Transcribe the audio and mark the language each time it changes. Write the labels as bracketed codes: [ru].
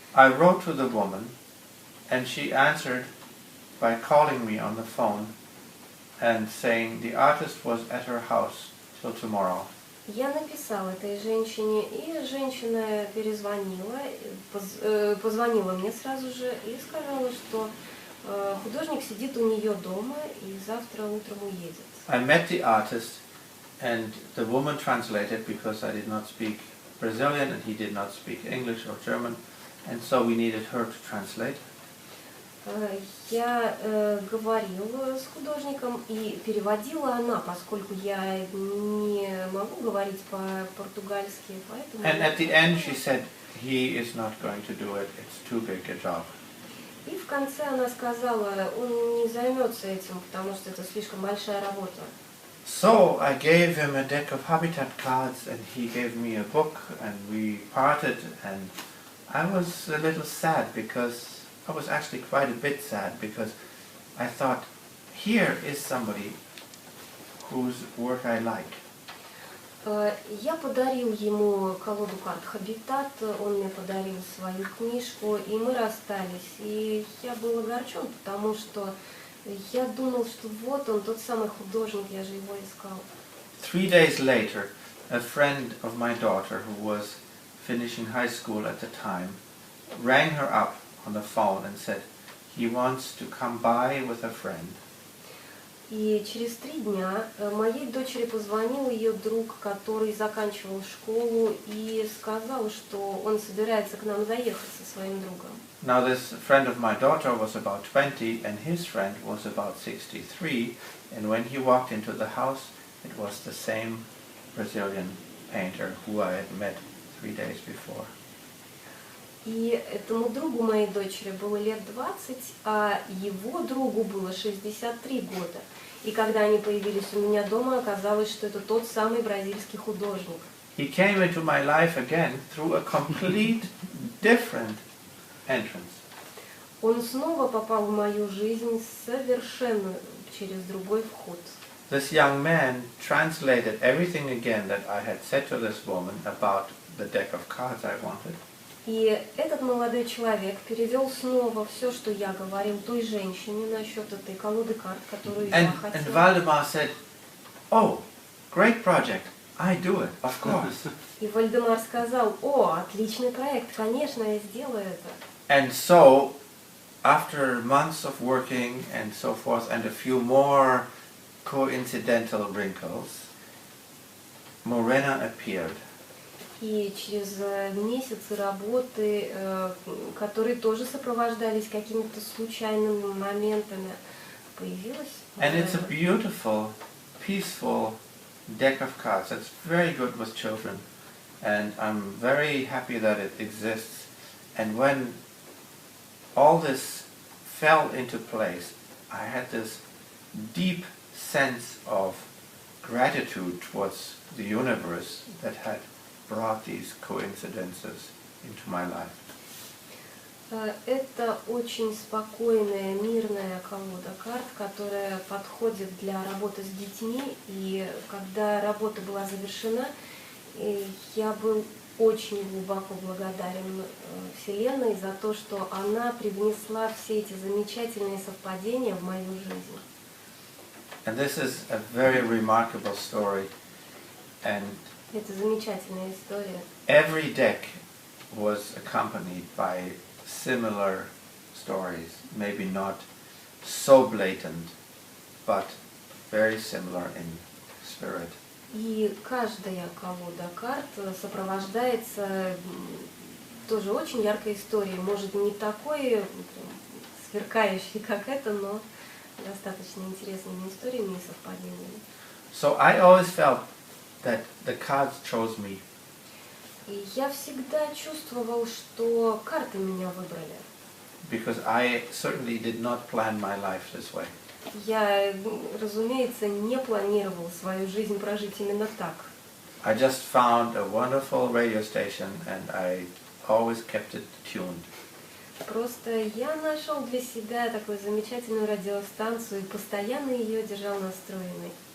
[en] I wrote to the woman and she answered by calling me on the phone and saying the artist was at her house till tomorrow. [ru] Я написала этой женщине, и женщина перезвонила, позвонила мне сразу же и сказала, что художник сидит у нее дома и завтра утром уедет. [en] I met the artist and the woman translated because I did not speak Brazilian and he did not speak English or German, and so we needed her to translate. [ru] Я говорила с художником, и переводила она, поскольку я не могу говорить по-португальски, поэтому... [en] And at the end she said, he is not going to do it, it's too big a job. [ru] И в конце она сказала, он не займется этим, потому что это слишком большая работа. [en] So I gave him a deck of habitat cards and he gave me a book and we parted, and I was a little sad because I was actually quite a bit sad because I thought, here is somebody whose work I like. [ru] Я подарил ему колоду карт «Хабитат», он мне подарил свою книжку, и мы расстались. И я был огорчен, потому что я думал, что вот он, тот самый художник, я же его искал. [en] 3 days later, a friend of my daughter, who was finishing high school at the time, rang her up on the phone and said he wants to come by with a friend. [ru] И через 3 дня моей дочери позвонил ее друг, который заканчивал школу, и сказал, что он собирается к нам заехать со своим другом. [en] Now this friend of my daughter was about 20 and his friend was about 63, and when he walked into the house it was the same Brazilian painter who I had met 3 days before. [ru] И этому другу моей дочери было лет 20, а его другу было 63 года. И когда они появились у меня дома, оказалось, что это тот самый бразильский художник. [en] He came into my life again through a complete different entrance. [ru] Он снова попал в мою жизнь совершенно через другой вход. [en] This young man translated everything again that I had said to this woman about the deck of cards I wanted. [ru] И этот молодой человек перевел снова все, что я говорил той женщине насчет этой колоды карт, которую я [en] And [ru] хотела. [en] Valdemar said, "Oh, great project. I do it, of course." [ru] И Вальдемар сказал, о, отличный проект, конечно, я сделаю это. [en] And so, after months of working and so forth, and a few more coincidental wrinkles, Morena appeared. [ru] И через месяцы работы, которые тоже сопровождались какими-то случайными моментами, появилась. [en] And it's a beautiful, peaceful deck of cards. It's very good with children, and I'm very happy that it exists. And when all this fell into place, I had this deep sense of gratitude towards the universe that had brought these coincidences into my life. [ru] Это очень спокойная, мирная колода карт, которая подходит для работы с детьми. И когда работа была завершена, я был очень глубоко благодарен Вселенной за то, что она привнесла все эти замечательные совпадения в мою жизнь. [en] And this is a very remarkable story. And [ru] Это замечательная история. [en] every deck was accompanied by similar stories, maybe not so blatant, but very similar in spirit. [ru] И каждая колода карт сопровождается тоже очень яркая история. Может, не такой сверкающий, как это, но достаточно интересными историями и совпадениями. [en] So I always felt that the cards chose me. [ru] И я всегда чувствовал, что карты меня выбрали. [en] Because I certainly did not plan my life this way. [ru] Я, разумеется, не планировал свою жизнь прожить именно так. [en] I just found a wonderful radio station and I always kept it tuned. [ru] Просто я нашел для себя такую замечательную радиостанцию и постоянно ее держал настроенной.